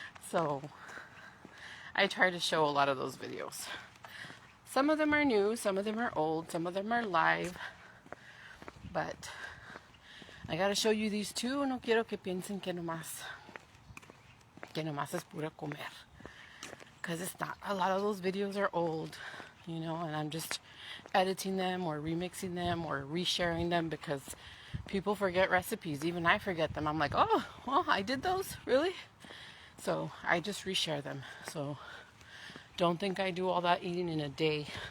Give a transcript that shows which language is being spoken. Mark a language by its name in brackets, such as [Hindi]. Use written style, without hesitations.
[English] So I try to show a lot of those videos. Some of them are new, some of them are old, some of them are live. But I gotta show you these two. [Spanish] No quiero que piensen que nomás es pura comer. [English] Because it's not. A lot of those videos are old, and I'm just editing them or remixing them or resharing them, because people forget recipes. Even I forget them. I'm like, oh, well, I did those? Really? So I just reshare them. So don't think I do all that eating in a day.